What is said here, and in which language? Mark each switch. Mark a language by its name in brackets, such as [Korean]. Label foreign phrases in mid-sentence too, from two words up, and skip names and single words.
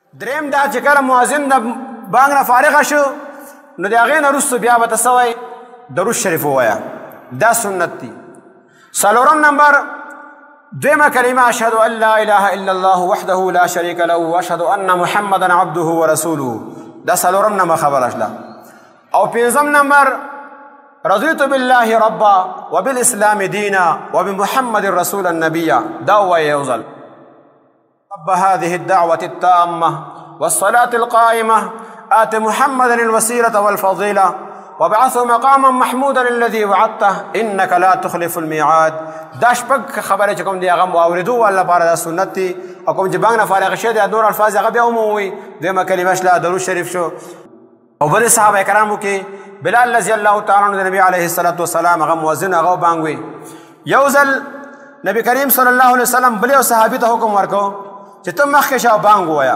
[Pashto] دریم دا چې کله مؤذن د بانګ نه فارغه شو نو د هغې نه وروسته بیا به ته څه وایي درود شریف ووایه دا سنت دي. څلورم نمبر دویمه کلمه [Arabic] اشهد ان لا اله الا الله وحده لا شریک له واشهد ان محمدا عبده ورسوله [Pashto] دا څلورم نمبر خبره شله. او پنځم نمبر [Arabic] رضیت بالله ربا وبالاسلام دینا وبمحمد رسول النبي [Pashto] دا ووایه یو ځل. [Arabic] رب هذه الدعوة التامة والصلاة القائمة آت محمدا الوسيلة والفضيلة وابعثه مقاما محمودا الذي وعدته إنك لا تخلف الميعاد. [Pashto] دا شپږ خبرې چې کوم دي هغه واورېدو والله لپاره دا سنت دي او کوم چې بانګ نه فارغ شوی دی نور الفاظ هغه بیا ومووي. دویمه کلمه شله درود شریف شو. او بلې صحابه کرامو کې بلال [Arabic] رضی الله تعالی عنه [Pashto] د نبي [Arabic] علیه الصلاة والسلام [Pashto] هغه مؤذن هغه بانګ وي. یو ځل نبی کریم [Arabic] صلی الله علیه وسلم [Pashto] بل یو صحابي ته حکم ورکړو چې ته مخکې شه او بانګ ووایه.